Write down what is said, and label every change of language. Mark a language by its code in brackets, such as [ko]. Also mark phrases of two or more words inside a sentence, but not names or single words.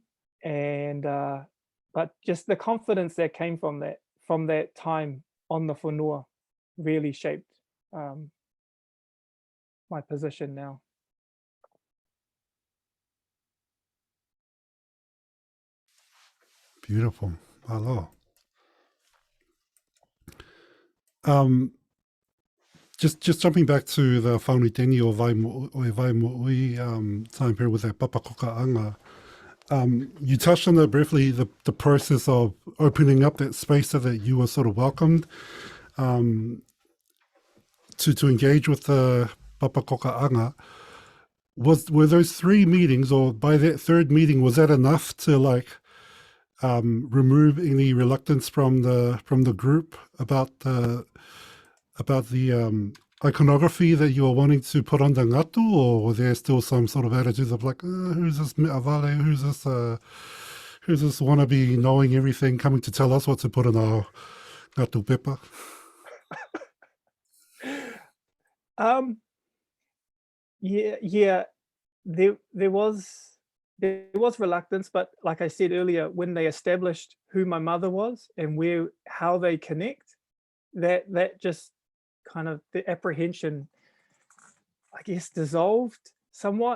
[en] And but just the confidence that came from that time on the whenua really shaped my position now. Beautiful. Hello. Just jumping back to the whaunitengi o Waimu'ui time period with that papakoka'anga. You touched on that briefly, the process of opening up that space so that you were sort of welcomed to engage with the papakoka'anga. Were those 3 meetings, or by that 3rd meeting, was that enough to remove any reluctance from the group about the iconography that you were wanting to put on the ngatu, or was there still some sort of attitudes of like, who's this me'avale, who's this wannabe knowing everything coming to tell us what to put in our [to] ngatu pepa? [en] Yeah, there was reluctance, but like I said earlier, when they established who my mother was and how they connect, that just kind of the apprehension, I guess, dissolved somewhat.